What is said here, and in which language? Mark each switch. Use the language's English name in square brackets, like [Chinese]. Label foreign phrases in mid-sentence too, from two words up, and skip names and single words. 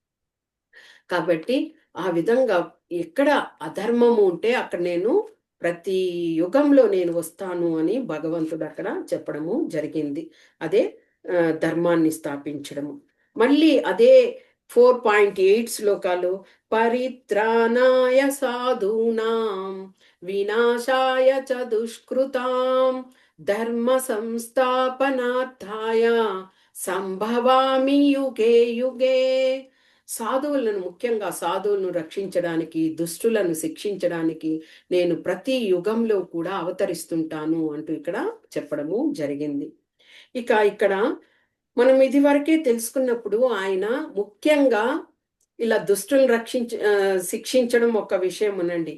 [Telugu] కాబట్టి ఆ విధంగా ఎక్కడ అధర్మము ఉంటే అక్కడ నేను ప్రతి యుగంలో నేను వస్తాను అని భగవంతుడు అక్కడ చెప్పడము జరిగింది. అదే ధర్మాన్ని స్థాపించడము. మళ్ళీ అదే 4.8 శ్లోకాలు [Sanskrit] పరిత్రాణాయ సాధూనాం వినాశాయ చ దుష్కృతాం ధర్మ సంస్థాపనార్థాయ సంభవామి యుగే యుగే. [Telugu] సాధువులను ముఖ్యంగా సాధువులను రక్షించడానికి, దుష్టులను శిక్షించడానికి నేను ప్రతి యుగంలో కూడా అవతరిస్తుంటాను అంటూ ఇక్కడ చెప్పడము జరిగింది. ఇక ఇక్కడ మనం ఇదివరకే తెలుసుకున్నప్పుడు ఆయన ముఖ్యంగా ఇలా దుష్టులను శిక్షించడం ఒక విషయమునండి.